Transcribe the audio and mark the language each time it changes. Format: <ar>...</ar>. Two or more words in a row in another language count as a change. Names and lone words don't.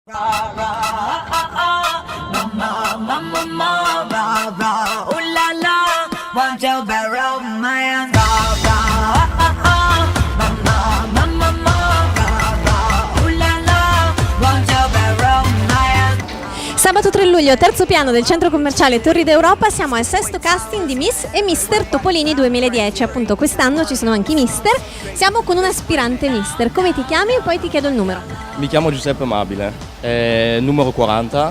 <en>Ra ra ah ah mama mama mama ra ra ooh la la won't you be romance ra ra ah ah mama mama mama ra ra ooh la la won't you be romance.</en> <it>Sabato 3 luglio, terzo piano del centro commerciale Torri d'Europa, siamo al sesto casting di Miss e Mister Topolini 2010. Appunto quest'anno ci sono anche i Mister. Siamo con un aspirante Mister. Come ti chiami? E poi ti chiedo il numero. Mi chiamo Giuseppe Amabile, numero 40,</it>